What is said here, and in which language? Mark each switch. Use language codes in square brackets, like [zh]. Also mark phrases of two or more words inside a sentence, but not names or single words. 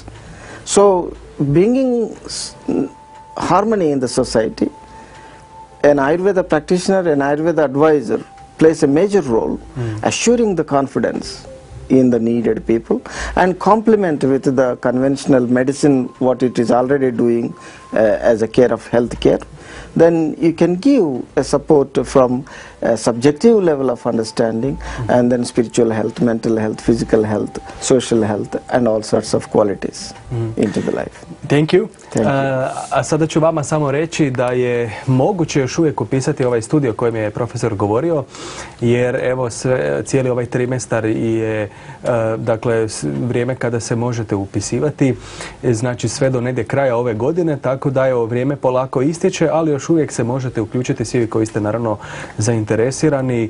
[en] So bringing harmony in the society, an Ayurveda practitioner, an Ayurveda advisor plays a major role, assuring the confidence in the needed people and complement with the conventional medicine what it is already doing as a care of health care. Then you can give a support from a subjective level of understanding and then spiritual health, mental health, physical health, social health and all sorts of qualities into the life. Thank you. [hr] A sada ću vama samo reći da je moguće još uvijek upisati ovaj studij o kojem je profesor govorio, jer evo cijeli ovaj trimestar je dakle vrijeme kada se možete upisivati, znači sve do negdje kraja ove godine, tako da je ovo vrijeme polako ističe, ali još uvijek se možete uključiti svi koji ste naravno zainteresirani.